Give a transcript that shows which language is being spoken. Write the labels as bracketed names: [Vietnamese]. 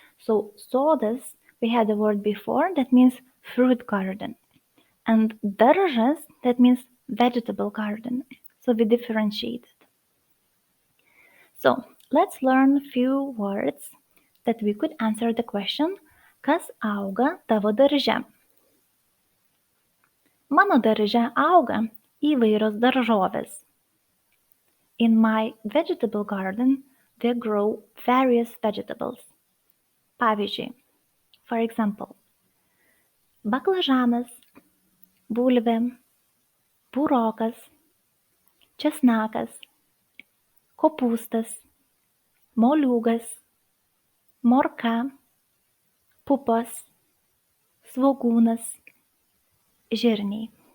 [English] So sodas, we had the word before, that means fruit garden. And daržas, that means vegetable garden. So we differentiate it. So let's learn a few words that we could answer the question, [Lithuanian] kas auga tavo darže? Mano darže auga įvairios daržovės. [English] In my vegetable garden, they grow various vegetables. [Lithuanian] Pavyzdžiui, [English] for example, [Lithuanian] baklažanas, bulvė, burokas, česnakas, kopūstas, moliūgas, morka, pupas, svogūnas, žirniai.